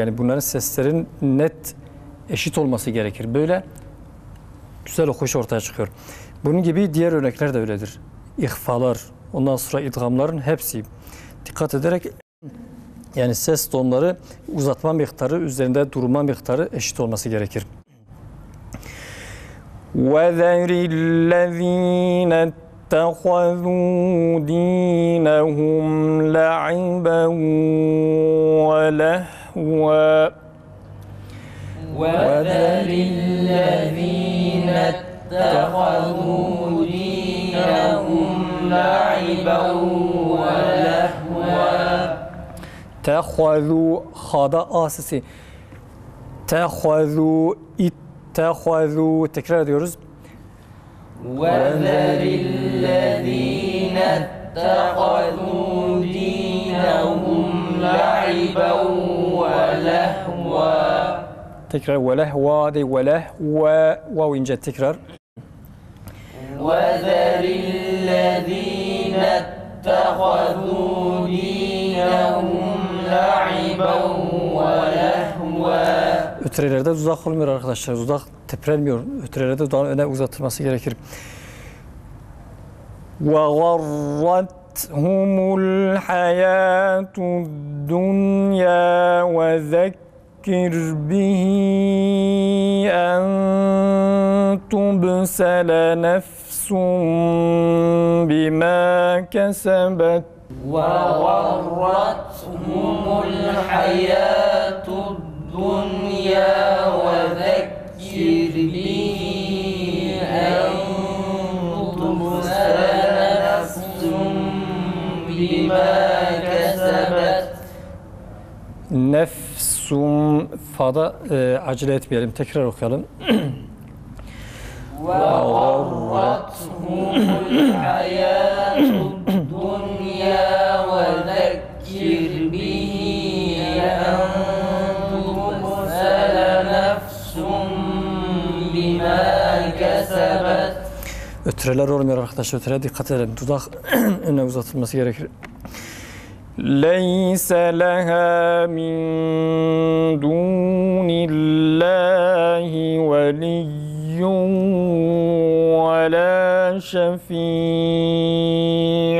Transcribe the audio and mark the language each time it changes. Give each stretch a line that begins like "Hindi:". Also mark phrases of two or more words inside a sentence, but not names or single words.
Turkish: Yani bunların seslerin net eşit olması gerekir. Böyle güzel okuş ortaya çıkıyor. Bunun gibi diğer örnekler de öyledir. İhfalar, ondan sonra idgamların hepsi dikkat ederek yani ses tonları uzatma miktarı üzerinde durma miktarı eşit olması gerekir.
Arabic: وَذَرِ الَّذ۪ينَ اتَّخَذُوا دِينَهُمْ لَعِبًا وَلَهْوًا وذر الذين اتخذوا دينهم لعبا ولهوا
Turkish: تَخَذُوا hada a sesi
Arabic: تَخَذُوا اتَّخَذُوا
Turkish: tekrar ediyoruz.
Arabic: وذر الذين اتخذوا دينهم لعبا ولهوا
Turkish: Tekrar velehva değil velehva vav ince tekrar.
Arabic: وذر الذين اتخذوا دينهم لعبا ولهوا
Turkish: Ötrelerde dudak olmuyor arkadaşlar. Dudak teprenmiyor. Ötrelerde dudağın öne uzatılması gerekir.
Arabic: وَغَرَّتْهُمُ الْحَيَاةُ الدُّنْيَا وَذَكِّرْ بِهِ أَنْ تُبْسَلَ نَفْسٌ بِمَا كَسَبَتْ وغرتهم الحياة الدنيا وذكر به أن تبصر نفس بما كسبت
Turkish: Nefsum fada acele etmeyelim. Tekrar okuyalım.
Arabic: وغرتهم الحياة الدنيا وذكر به أن تبصر نفس بما كسبت
Turkish: ötüreler olmuyor arkadaşlar. Ötüreye dikkat edelim. Dudak öne uzatılması gerekir.
Arabic: ليس لها من دون الله ولي ولا شفيع'.